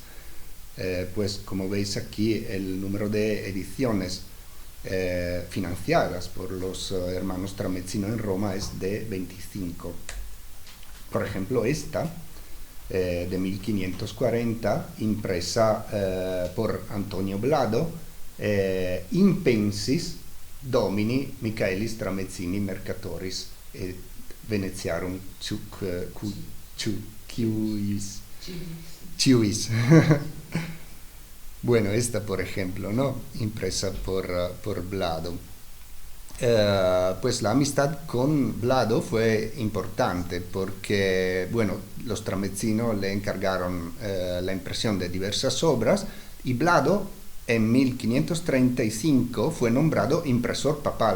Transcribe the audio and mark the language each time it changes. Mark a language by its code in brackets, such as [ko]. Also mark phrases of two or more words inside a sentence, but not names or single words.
[es] Pues como veis aquí, el número de ediciones financiadas por los hermanos Tramezzino en Roma es de 25. Por ejemplo, esta de 1540, impresa por Antonio Blado, [la] Impensis Domini Michaelis Tramezzini Mercatoris et Venetiarum Ciuis. [es] Bueno, esta por ejemplo, ¿no? Impresa por Blado. Pues la amistad con Blado fue importante porque, bueno, los Tramezzino le encargaron la impresión de diversas obras y Blado en 1535 fue nombrado impresor papal.